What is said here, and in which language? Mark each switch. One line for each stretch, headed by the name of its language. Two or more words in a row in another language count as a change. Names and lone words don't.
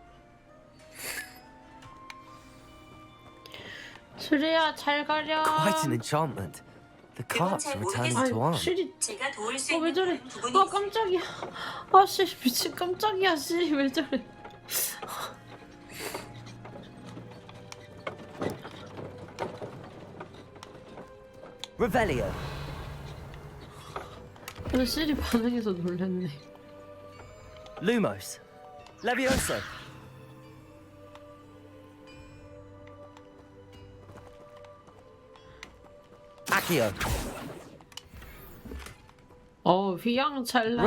Korean: 수리야, 잘 가렴.
English: Quite an enchantment. The carts are returning to Arn.
Korean: 실이 왜 저래? 아, 깜짝이야. 아, 씨, 미친 깜짝이야, 씨. 왜 저래?
Latin: Revelio.
Korean: 실이 반응해서 놀랐네.
Latin: Lumos. Levioso. Accio.
Korean: 휘황찬란한